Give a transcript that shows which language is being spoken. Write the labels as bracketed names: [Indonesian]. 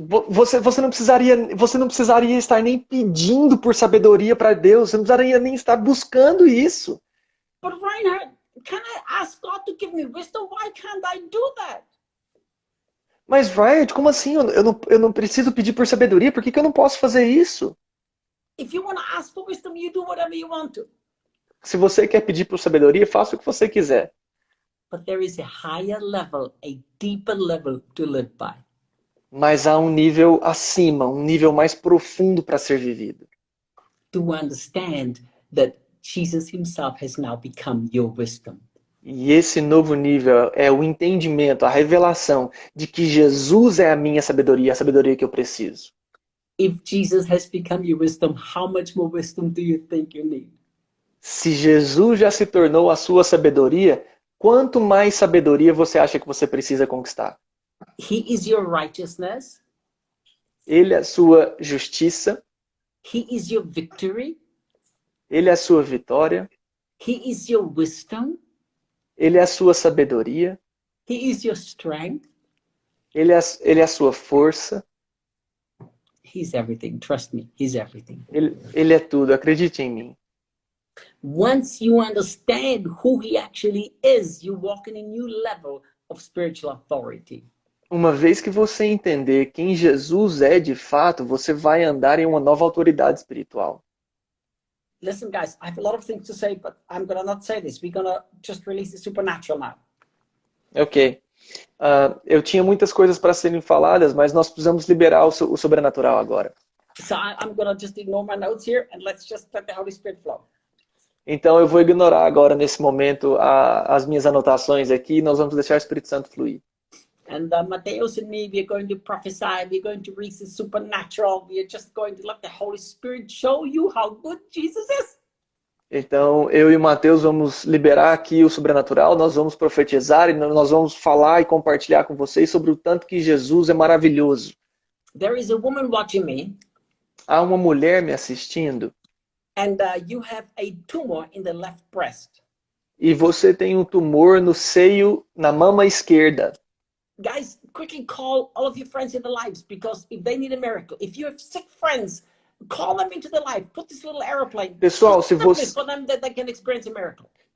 [Portuguese] Você não precisaria estar nem pedindo por sabedoria para Deus, você não precisaria nem estar buscando isso. [English] But Reinhard, can I ask God to give me wisdom? Why can't I do that? [Portuguese] Mas, Ryan, como assim? Eu não preciso pedir por sabedoria, por que eu não posso fazer isso? [English] If you want to ask for wisdom, you do whatever you want to. [Portuguese] Se você quer pedir por sabedoria, faça o que você quiser. [English] But there is a higher level, a deeper level to live by. [Portuguese] Mas há um nível acima, um nível mais profundo para ser vivido. [English] To understand that Jesus himself has now become your wisdom. [Portuguese] E esse novo nível é o entendimento, a revelação de que Jesus é a minha sabedoria, a sabedoria que eu preciso. [English] If Jesus has become your wisdom, how much more wisdom do you think you need? [Portuguese] Se Jesus já se tornou a sua sabedoria, quanto mais sabedoria você acha que você precisa conquistar? [English] He is your righteousness. [Portuguese] Ele é a sua justiça. [English] He is your victory. [Portuguese] Ele é a sua vitória. [English] He is your wisdom. [Portuguese] Ele é a sua sabedoria. [English] He is your strength. [Portuguese] Ele é a sua força. [English] He's everything. Trust me, he's everything. [Portuguese] Ele é tudo, acredite em mim. [English] Once you understand who he actually is, you walk in a new level of spiritual authority. [Portuguese] Uma vez que você entender quem Jesus é de fato, você vai andar em uma nova autoridade espiritual. [English] Listen, guys, I have a lot of things to say, but I'm going to not say this. We're going to just release the supernatural now. Ok. [Portuguese] Eu tinha muitas coisas para serem faladas, mas nós precisamos liberar o sobrenatural agora. [English] So I'm going to just ignore my notes here and let's just let the Holy Spirit flow. [Portuguese] Então eu vou ignorar agora, nesse momento, as minhas anotações aqui e nós vamos deixar o Espírito Santo fluir. [English] And Mateus and me, we're going to prophesy. We're going to reach the supernatural. We are just going to let the Holy Spirit show you how good Jesus is. [Portuguese] Então, eu e o Mateus vamos liberar aqui o sobrenatural, nós vamos profetizar e nós vamos falar e compartilhar com vocês sobre o tanto que Jesus é maravilhoso. [English] There is a woman watching me. [Portuguese] Há uma mulher me assistindo. [English] And you have a tumor in the left breast. [Portuguese] E você tem um tumor no seio, na mama esquerda. [English] Guys, quickly call all of your friends in the lives, because if they need a miracle, if you have sick friends, call them into the life. Put this little airplane. [Portuguese] Pessoal, se você [English] for them that they can experience a miracle.